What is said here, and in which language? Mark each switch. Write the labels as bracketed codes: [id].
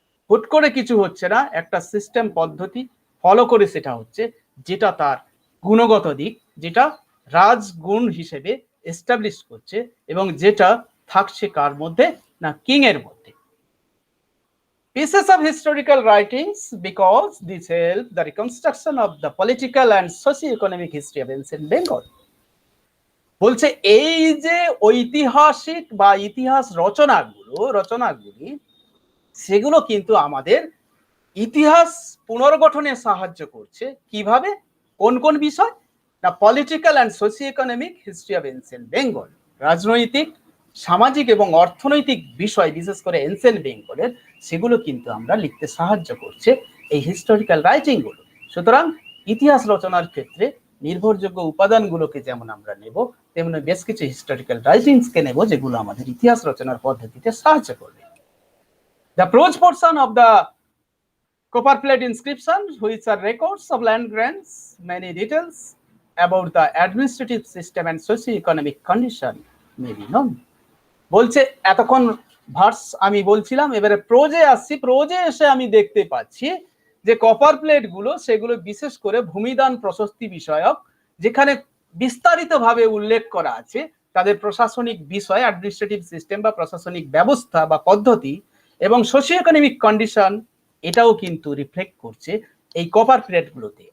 [bn] হুট করে কিছু হচ্ছে না, একটা সিস্টেম পদ্ধতি ফলো করে সেটা হচ্ছে, যেটা তার গুণগত দিক, যেটা রাজগুণ হিসেবে এস্টাবলিশ করছে, এবং যেটা থাকছে কার মধ্যে? না, কিং এর মধ্যে। [en] Pieces of historical writings, because this help the reconstruction of the political and socio-economic history of ancient Bengal. [bn] বলছে এই যে ঐতিহাসিক বা ইতিহাস রচনাগুলি সেগুলো কিন্তু আমাদের ইতিহাস পুনর্গঠনে সাহায্য করছে। কিভাবে? কোন কোন বিষয়? না, [en] political and socio economic history of ancient Bengal, [bn] রাজনৈতিক, সামাজিক এবং অর্থনৈতিক বিষয় বিশেষ করে এনসিয়েন্ট বেঙ্গলের, সেগুলো কিন্তু আমরা লিখতে সাহায্য করছে এই হিস্টোরিক্যাল রাইটিংগুলো। সুতরাং ইতিহাস রচনার ক্ষেত্রে নির্ভরযোগ্য উপাদানগুলোকে যেমন আমরা নেব, তেমনি বেশ কিছু হিস্টোরিক্যাল রাইটিংসকে নেব যেগুলো আমাদের ইতিহাস রচনার পদ্ধতিতে সাহায্য করবে। [en] The prose portion of the copperplate inscription, which are records of land grants, many details about the administrative system and socio-economic condition may be known. [bn] বলছে এতক্ষণ ভার্স আমি বলছিলাম, এবারে প্রোজে আসছি। প্রোজে এসে আমি দেখতে পাচ্ছি যে কপার প্লেট গুলো, সেগুলো বিশেষ করে ভূমিদান প্রশস্তি বিষয়ক, যেখানে বিস্তারিতভাবে উল্লেখ করা আছে তাদের প্রশাসনিক বিষয়, অ্যাডমিনিস্ট্রেটিভ সিস্টেম বা প্রশাসনিক ব্যবস্থা বা পদ্ধতি এবং সোশিও ইকোনমিক কন্ডিশন, এটাও কিন্তু রিফ্লেক্ট করছে এই কপার প্লেটগুলোতে।